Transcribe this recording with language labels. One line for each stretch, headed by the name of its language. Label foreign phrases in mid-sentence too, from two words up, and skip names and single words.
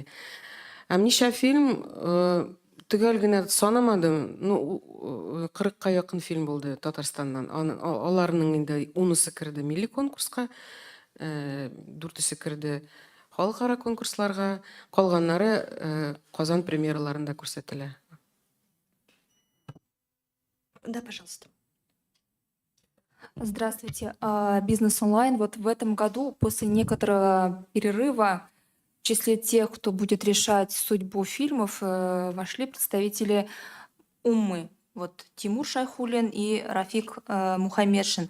Tatar: Һәм ничә фильм төгәл генә санамадым, 40-ка якын фильм булды Татарстаннан. Аларның инде 10-сы керде милли конкурска, 4-се керде халыкара конкурсларга, калганнары Казан премьераларында күрсәтелә.
Russian: Да, пожалуйста. Здравствуйте. Бизнес онлайн. Вот в этом году, после некоторого перерыва, в числе тех, кто будет решать судьбу фильмов, вошли представители Уммы. Вот Тимур Шайхуллин и Рафик Мухаммедшин.